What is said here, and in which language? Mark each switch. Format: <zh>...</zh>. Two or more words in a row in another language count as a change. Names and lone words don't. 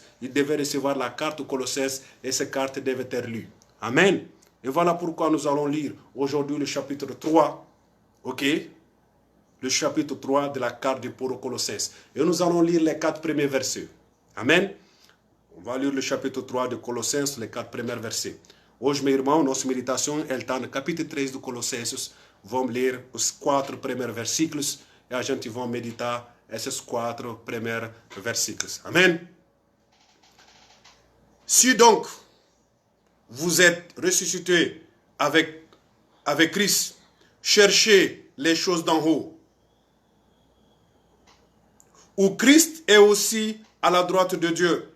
<fr>Il devait recevoir la carte aux Colossiens et cette carte devait être lue. Amen. Et voilà pourquoi nous allons lire aujourd'hui le chapitre 3, ok? Le chapitre 3 de la carte de Paul aux Colossiens. Et nous allons lire les 4 premiers versets. Amen. On va lire le chapitre 3 de Colossiens, les 4 premiers versets.</fr> <pt>Hoje, meu irmão, nossa meditação está no capítulo 3 do Colossenses. Vamos ler os 4 primeiros versículos e a gente vai meditar esses 4 primeiros versículos. Amen.</pt> <fr>Si donc vous êtes ressuscité avec Christ, cherchez les choses d'en haut, où Christ est aussi à la droite de Dieu.</fr>